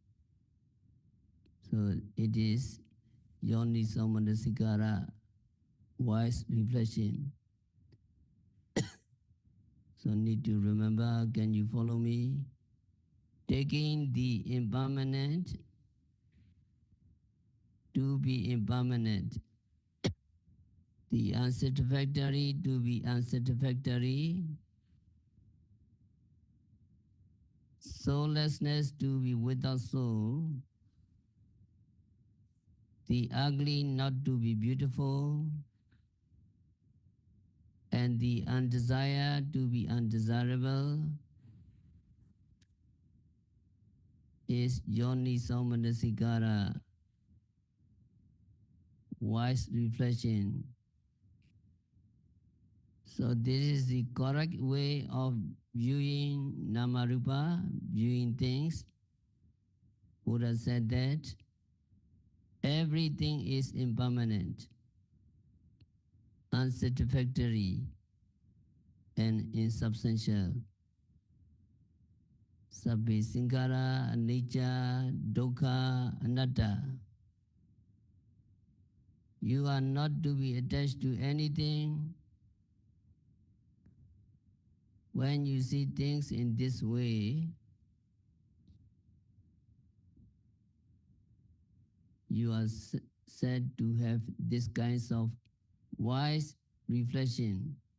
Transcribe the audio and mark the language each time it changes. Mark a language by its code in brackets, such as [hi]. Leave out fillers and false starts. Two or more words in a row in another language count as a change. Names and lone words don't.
[en] So it is [pi] yoniso-manasikara, [en] wise reflection. So need to remember, can you follow me? Taking the impermanent to be impermanent, the unsatisfactory to be unsatisfactory, soullessness to be without soul, the ugly not to be beautiful, and the undesired to be undesirable, is [pi] yoniso-manasikara, [en] wise reflection. So this is the correct way of viewing namarupa, viewing things. Buddha said that everything is impermanent, unsatisfactory, and insubstantial. [pi] Sabbe sankhara, anicca, dukkha, anatta. [en] You are not to be attached to anything. When you see things in this way, you are said to have this kinds of wise reflection.